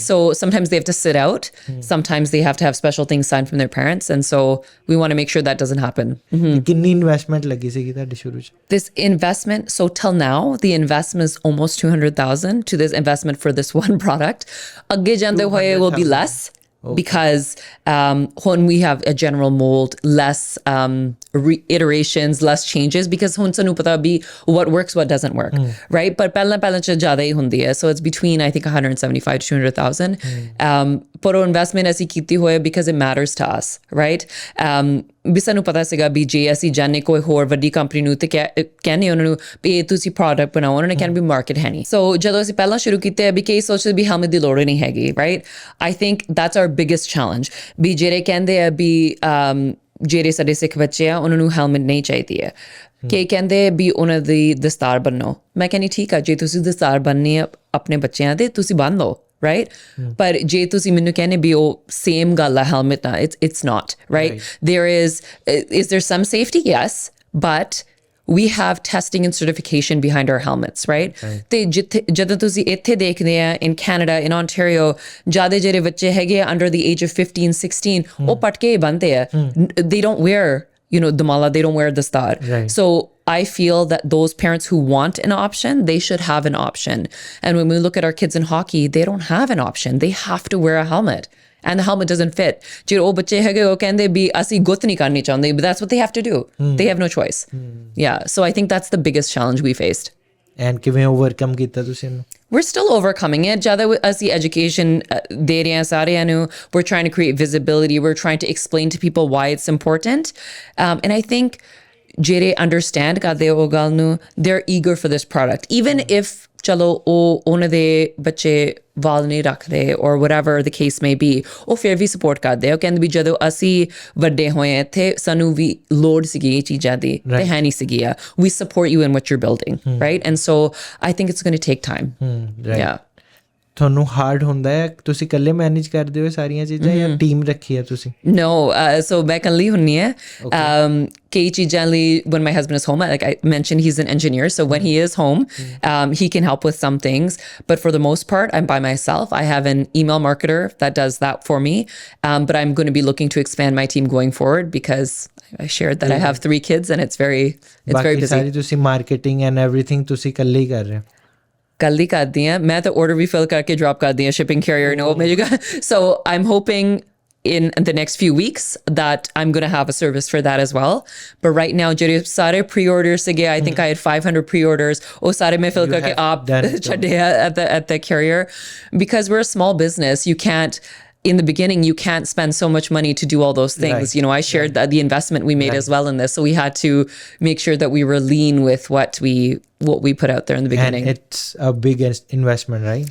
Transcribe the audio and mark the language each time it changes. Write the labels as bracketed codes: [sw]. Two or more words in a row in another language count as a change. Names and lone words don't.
[en] So sometimes they have to sit out, sometimes they have to have special things signed from their parents, and so we want to make sure that doesn't happen. [pa] ਕਿੰਨੀ ਇਨਵੈਸਟਮੈਂਟ ਲੱਗੀ ਸੀਗੀ ਤੁਹਾਡੇ ਸ਼ੁਰੂ ਚ? [en] This investment, so till now the investment is almost 200,000 to this investment for this one product. [pa] ਅੱਗੇ ਜਾਂਦੇ ਹੋਏ [en] will be less. Because when we have a general mold, less iterations, less changes, because [pa] ਹੁਣ ਸਾਨੂੰ ਪਤਾ ਵੀ [en] what works, what doesn't work, right? [pa] But ਪਹਿਲਾਂ ਚ ਜ਼ਿਆਦਾ ਹੀ ਹੁੰਦੀ ਹੈ, [en] so it's between I think 175 to 200,000. [pa] ਪਰ ਉਹ investment ਅਸੀਂ ਕੀਤੀ ਹੋਏ [en] because it matters to us, right? [pa] ਵੀ ਸਾਨੂੰ ਪਤਾ ਸੀਗਾ ਵੀ ਜੇ ਅਸੀਂ ਜਾਣੇ ਕੋਈ ਹੋਰ ਵੱਡੀ ਕੰਪਨੀ ਨੂੰ ਤੇ ਕਹਿੰਦੇ ਉਹਨਾਂ ਨੂੰ ਵੀ ਤੁਸੀਂ ਪ੍ਰੋਡਕਟ ਬਣਾਓ ਉਹਨਾਂ ਨੇ ਕਹਿਣਾ ਵੀ ਮਾਰਕੀਟ ਹੈ ਨਹੀਂ. ਸੋ ਜਦੋਂ ਅਸੀਂ ਪਹਿਲਾਂ ਸ਼ੁਰੂ ਕੀਤੇ ਵੀ ਕਈ ਸੋਚਦੇ ਵੀ helmet ਦੀ ਲੋੜ ਨਹੀਂ ਹੈਗੀ, [en] right? I think that's our biggest challenge. [pa] ਵੀ ਜਿਹੜੇ ਕਹਿੰਦੇ ਆ ਵੀ ਜਿਹੜੇ ਸਾਡੇ ਸਿੱਖ ਬੱਚੇ ਆ ਉਹਨਾਂ ਨੂੰ ਹੈਲਮਟ ਨਹੀਂ ਚਾਹੀਦੀ ਹੈ ਕਿ ਕਹਿੰਦੇ ਵੀ ਉਹਨਾਂ ਦੀ ਦਸਤਾਰ ਬੰਨੋ. ਮੈਂ ਕਹਿੰਦੀ ਠੀਕ ਆ ਜੇ ਤੁਸੀਂ ਦਸਤਾਰ ਬੰਨਣੀ ਆ ਆਪਣੇ ਬੱਚਿਆਂ ਦੇ ਤੁਸੀਂ ਬੰਨ ਲਓ, right? But ਜੇ ਤੁਸੀਂ ਮੈਨੂੰ ਕਹਿੰਦੇ ਵੀ ਉਹ same ਗੱਲ ਆ helmet ਨਾਲ [en] it's not, right? Is there some safety? Yes, but we have testing and certification behind our helmets, right? [pa] ਤੇ ਜਦੋਂ ਤੁਸੀਂ ਇੱਥੇ ਦੇਖਦੇ ਆ [en] in Canada, in Ontario, [pa] ਜ਼ਿਆਦਾ ਜਿਹੜੇ ਬੱਚੇ ਹੈਗੇ [en] under the age of 15, 16 [pa] ਉਹ ਪਟਕੇ ਬੰਨਦੇ ਆ. [en] They don't wear the mala, they don't wear the star. So I feel that those parents who want an option, they should have an option. And when we look at our kids in hockey, they don't have an option. They have to wear a helmet. And the helmet doesn't fit. [pa] ਜਿਹੜੇ ਉਹ ਬੱਚੇ ਹੈਗੇ ਉਹ ਕਹਿੰਦੇ ਵੀ ਅਸੀਂ ਗੁੱਤ ਨਹੀਂ ਕਰਨੀ ਚਾਹੁੰਦੇ, [en] but that's what they have to do. They have no choice. Yeah, so I think that's the biggest challenge we faced. [pa] And ਕਿਵੇਂ overcome ਕੀਤਾ ਤੁਸੀਂ ਇਹਨੂੰ? [en] We're still overcoming it. [pa] Jada ਅਸੀਂ education ਦੇ ਰਹੇ ਹਾਂ ਸਾਰਿਆਂ ਨੂੰ. [en] We're trying to create visibility. We're trying to explain to people why it's important. And I think [pa] ਜਿਹੜੇ understand ਕਰਦੇ ਉਹ ਗੱਲ ਨੂੰ, [en] they're eager for this product. Even if [pa] ਚਲੋ ਉਹ ਉਹਨਾਂ ਦੇ ਬੱਚੇ ਵਾਲ ਨਹੀਂ ਰੱਖਦੇ [en] or whatever the case may be, [pa] ਉਹ ਫਿਰ ਵੀ ਸਪੋਰਟ ਕਰਦੇ ਆ। ਉਹ ਕਹਿੰਦੇ ਵੀ ਜਦੋਂ ਅਸੀਂ ਵੱਡੇ ਹੋਏ ਇੱਥੇ ਸਾਨੂੰ ਵੀ ਲੋੜ ਸੀਗੀ ਇਹ ਚੀਜ਼ਾਂ ਦੀ ਤੇ ਹੈ ਨਹੀਂ ਸੀਗੀ ਆ। [en] We support you in what you're building, right? And so I think it's going to take time. Yeah. [pa] ਤੁਹਾਨੂੰ ਹਾਰਡ ਹੁੰਦਾ ਹੈ, ਤੁਸੀਂ ਇਕੱਲੇ ਮੈਨੇਜ ਕਰਦੇ ਹੋ ਸਾਰੀਆਂ ਚੀਜ਼ਾਂ ਜਾਂ ਟੀਮ ਰੱਖੀ ਹੈ ਤੁਸੀਂ? [en] No, so [pa] ਮੈਂ ਇਕੱਲੀ ਹੁੰਦੀ ਹਾਂ। ਕਈ ਚੀਜ਼ਾਂ ਲਈ [en] when my husband is home, like I mentioned, he's an engineer, so when he is home, he can help with some things, but for the most part I'm by myself. I have an email marketer that does that for me, but I'm going to be looking to expand my team going forward because I shared that I have 3 kids and it's very busy. [pa] ਸਾਰੀ ਤੁਸੀਂ [en] marketing and everything [pa] ਤੁਸੀਂ ਇਕੱਲੇ ਹੀ ਕਰ ਰਹੇ ਹੋ? ਕੱਲੀ ਕਰਦੀ ਹਾਂ ਮੈਂ ਤਾਂ order ਵੀ fill ਕਰਕੇ drop ਕਰਦੀ ਹਾਂ [en] shipping carrier [pa] ਨੂੰ ਮਿਲੇਗਾ। [en] So I'm hoping in the next few weeks that I'm going to have a service for that as well. But right now [pa] ਜਿਹੜੇ ਸਾਰੇ [en] pre-orders ਸੀਗੇ, I think I had 500 pre-orders, [pa] ਉਹ ਸਾਰੇ ਮੈਂ fill ਕਰਕੇ ਆਪ ਛੱਡੇ [en] at the carrier because we're a small business. You can't in the beginning, you can't spend so much money to do all those things. Right. You know, I shared the investment we made as well in this. So we had to make sure that we were lean with what we put out there in the beginning. And it's a big investment, right?